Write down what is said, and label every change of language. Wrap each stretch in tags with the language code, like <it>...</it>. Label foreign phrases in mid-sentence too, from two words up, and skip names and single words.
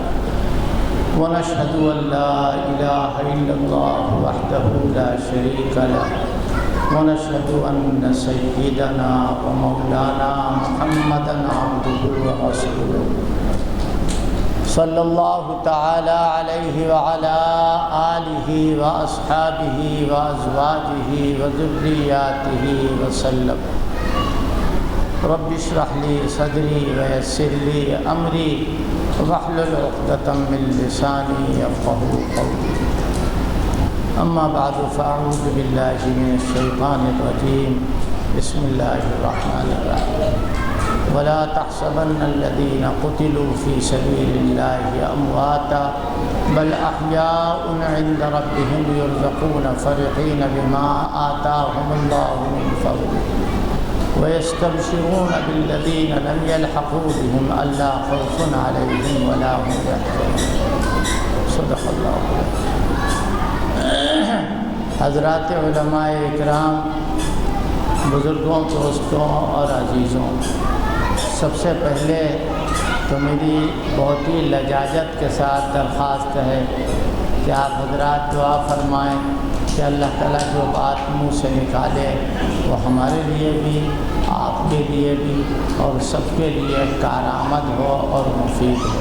<ar>ونشهد أن لا إله إلا الله وحده لا شريك له ونشهد أن سيدنا ومولانا محمدا عبده ورسوله صلى الله تعالى عليه وعلى آله وأصحابه وأزواجه وذرياته وسلم. رب اشرح لي صدري ويسر لي أمري واحلل عقدة من لساني يفقهوا قولي. أما بعد فأعوذ بالله من الشيطان الرجيم بسم الله الرحمن الرحيم ولا تحسبن الذين قتلوا في سبيل الله أمواتا بل أحياء عند ربهم يرزقون فرحين بما آتاهم الله من فضله ويستبشرون بالذين لم يلحقوا بهم ألا خوف عليهم ولا هم يحزنون صدق اللہ علیہ۔</ar> <ur>حضرات علماء اکرام، بزرگوں، دوستوں اور عزیزوں، سب سے پہلے تو میری بہت ہی لجاجت کے ساتھ درخواست ہے کہ آپ حضرات دعا فرمائیں کہ اللہ تعالیٰ جو بات منہ سے نکالے وہ ہمارے لیے بھی، آپ کے لیے بھی اور سب کے لیے کارآمد ہو اور مفید ہو۔</ur>